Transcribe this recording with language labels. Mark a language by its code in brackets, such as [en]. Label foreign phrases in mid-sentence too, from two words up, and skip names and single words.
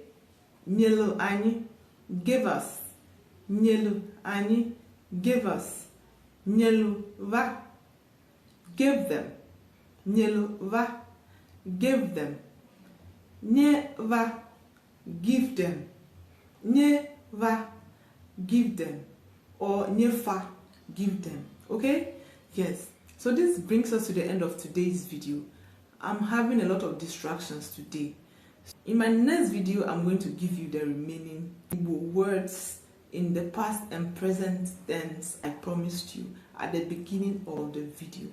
[ig] Nyelu ani, [en] give us. [ig] Nyelu ani, [en] give us. [ig] Nyelu va, [en] give them. [ig] Nyelu va, [en] give them. [ig] Nye va, [en] give them. [ig] Nye va, [en] give them. [ig] Or nye fa, [en] give them. Okay? Yes. So this brings us to the end of today's video. I'm having a lot of distractions today. In my next video, I'm going to give you the remaining Igbo words in the past and present tense I promised you at the beginning of the video.